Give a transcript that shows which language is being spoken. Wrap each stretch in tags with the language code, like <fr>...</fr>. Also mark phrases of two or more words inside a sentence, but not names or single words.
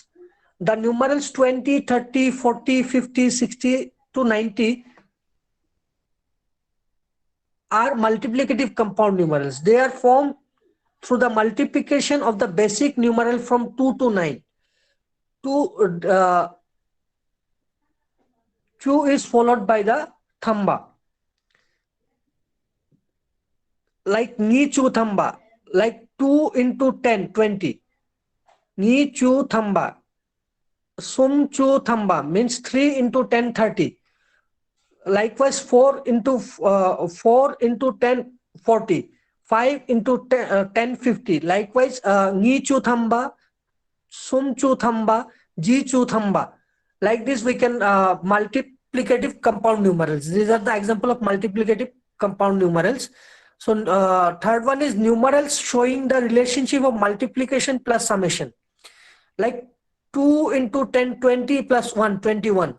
<en>The numerals 20, 30, 40, 50, 60 to 90 are multiplicative compound numerals. They are formed through the multiplication of the basic numeral from 2 to 9. 2 is followed by the thamba.</en> <xsr>Like ni chu thamba.</xsr> <en>Like 2 into 10, 20.</en> <xsr>Ni chu thamba. Sum chu thamba</xsr> <en>means 3 into 10, 30. Likewise 4 into 10, 40. 5 into 10, 50. Likewise,</en> <xsr>ni chu thamba, sum chu thamba, ji chu thamba.</xsr> <en>Like this, we can multiplicative compound numerals. These are the example of multiplicative compound numerals. So third one is numerals showing the relationship of multiplication plus summation. Like 2 into 10, 20 plus 1, 21.</en>